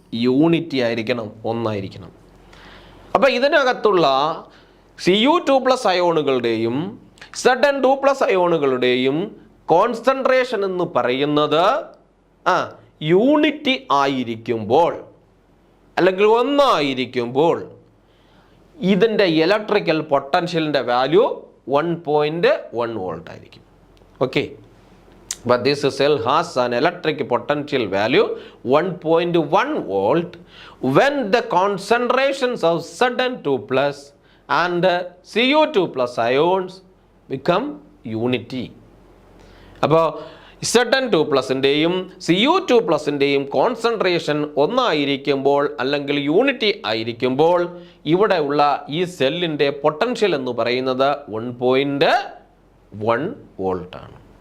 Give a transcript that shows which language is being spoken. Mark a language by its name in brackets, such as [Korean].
[Malayalam] Unity ആയിരിക്കണം, 1 ആയിരിക്കണം. അപ്പോൾ ഇതിനകത്തുള്ള Cu2+ അയോണുകളുടെയും Zn2+ അയോണുകളുടെയും കോൺസെൻട്രേഷൻ എന്ന് പറയുന്നത് യൂണിറ്റി ആയിരിക്കുമ്പോൾ, അല്ലെങ്കിൽ 1 ആയിരിക്കുമ്പോൾ ഇതിൻ്റെ ഇലക്ട്രിക്കൽ പൊട്ടൻഷ്യലിൻ്റെ വാല്യൂ 1.1 വോൾട്ട് ആയിരിക്കും. [English] Okay, but this cell has an electric potential value 1.1 volt when the concentrations of Zn2+ and Cu2+ ions become unity. [Malayalam] അപ്പോൾ Zn2+ൻ്റെയും Cu2+ൻ്റെയും കോൺസെൻട്രേഷൻ 1 ആയിരിക്കുമ്പോൾ, അല്ലെങ്കിൽ യൂണിറ്റി ആയിരിക്കുമ്പോൾ, ഇവിടെയുള്ള ഈ സെല്ലിൻ്റെ പൊട്ടൻഷ്യൽ എന്ന് പറയുന്നത് 1.1 വോൾട്ടാണ്.